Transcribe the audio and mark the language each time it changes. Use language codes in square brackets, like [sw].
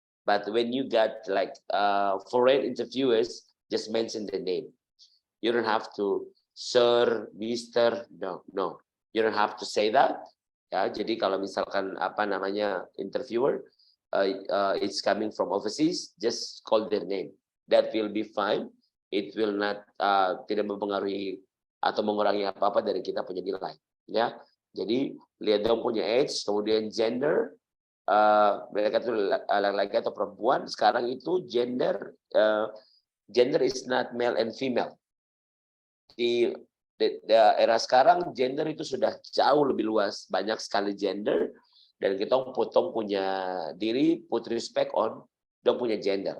[en] But when you got like foreign interviewers, just mention the name. You don't have to Sir, Mr. No. You don't have to say that. [id] Ya, jadi kalau misalkan apa namanya interviewer, [en] it's coming from overseas, just call their name. That will be fine. It will not [id] tidak mempengaruhi atau mengurangi apa-apa dari kita punya nilai. Ya, jadi lihat dong punya age, kemudian gender, mereka itu laki-laki atau perempuan. Sekarang itu [en] gender is not male and female. [id] Di era sekarang gender itu sudah jauh lebih luas, banyak sekali gender, dan kita potong punya diri, [en] put respect on, [id] dong punya gender.